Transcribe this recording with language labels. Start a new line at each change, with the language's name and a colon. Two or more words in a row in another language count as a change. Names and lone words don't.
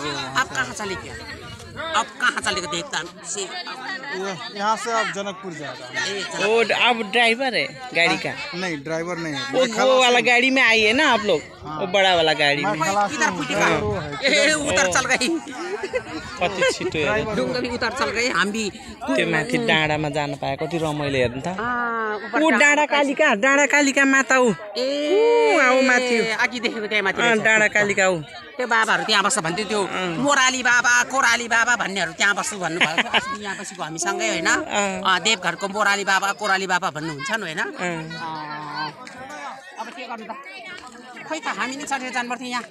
Hindi: आप कहाँ चले गए अब कहाँ चले गए देखता यहाँ से आप जनकपुर जा रहा वो अब ड्राइवर है गाड़ी का नहीं ड्राइवर नहीं है वो वाला गाड़ी में आई है ना आप लोग वो बड़ा वाला गाड़ी में उतर चल गई
Nepali: कति छिटो
Hindi: डुङ्गा भी उतर चल गए हम भी
Nepali: त्यो माथि डाँडामा जान पाए कति रमाइलो हेर्नु त ऊ डाँडा कालिका माता ऊ माथि अघि देखेको त्यहाँ माथि डाँडा कालिका ऊ त्यो बाबाहरू त्यहाँ बस्छ भन्थ्यो त्यो मोराली बाबा कोराली बाबा भन्नेहरू त्यहाँ बस्छु भन्नुभएको अस्ति यहाँ बसेको हामीसँगै होइन देवघरको मोराली बाबा कोराली बाबा भन्नुहुन्छ नि होइन अब के गर्नु त खै त हामी नै चढेर जानु पर्थ्यो यहाँ